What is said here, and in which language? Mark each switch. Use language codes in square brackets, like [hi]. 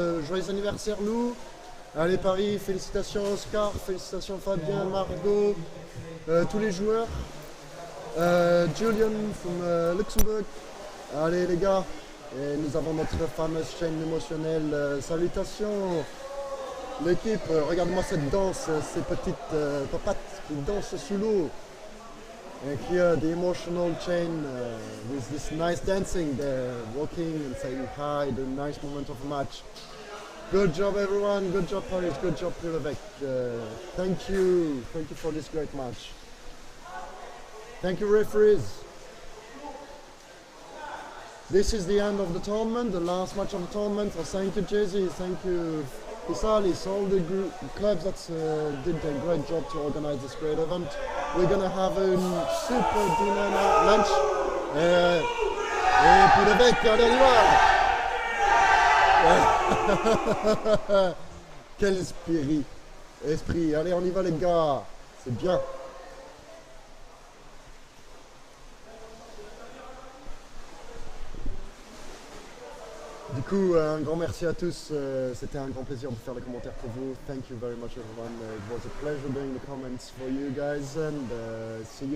[fr] Joyeux anniversaire Lou. Allez Paris, félicitations Oscar, félicitations Fabien, Margot, tous les joueurs. Julian from Luxembourg. Allez les gars, et nous avons notre fameuse chaîne émotionnelle. Salutations l'équipe, regarde-moi cette danse, ces petites papates qui dansent sous l'eau. [en] And here the emotional chain with this nice dancing, they're walking and saying hi, the nice moment of the match. Good job everyone, good job Paris, good job Puy L'Eveque. Thank you for this great match. Thank you referees. This is the end of the tournament, the last match of the tournament. So thank you JESI, thank you FYSALIS, all the clubs that did a great job to organize this great event. We're gonna have a super dinner lunch. [fr] Et Puy L'Eveque, allez on y va. Quel esprit. Allez on y va les gars, c'est bien. Du coup, un grand merci à tous. C'était un grand plaisir de faire les commentaires pour vous. [en] Thank you very much everyone. It was a pleasure doing the comments for you guys and see you